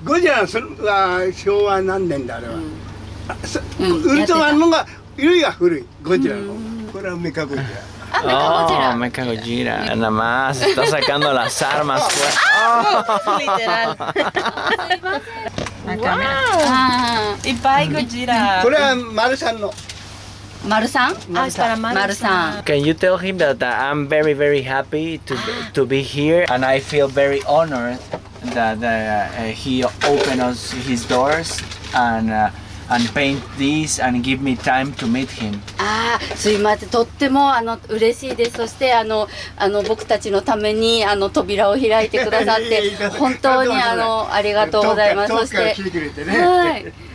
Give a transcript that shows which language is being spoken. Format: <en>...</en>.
<ja>ゴジラは昭和何年だあれは。ウルトラマンのが古いは古いゴジラの。これはメカゴジラ。</ja> <en>Oh, Mecha Gojira.</en> <es>Nada más, está sacando las armas. Literal. Acá, mira. Y Pai Gojira.</es> <ja>これは丸さんの。 Maru-san?</ja> <es>Ah, es para Maru-san.</es> <ja>Maru-san.</ja> <en>Can you tell him that I'm very, very happy to be here, and I feel very honored that he opened us his doors and paint this and give me time to meet him.</en> <ja>ああ、すいません。とっても嬉しいです。そして僕たちのために扉を開いてくださって本当にありがとうございます。そして、はい。</ja>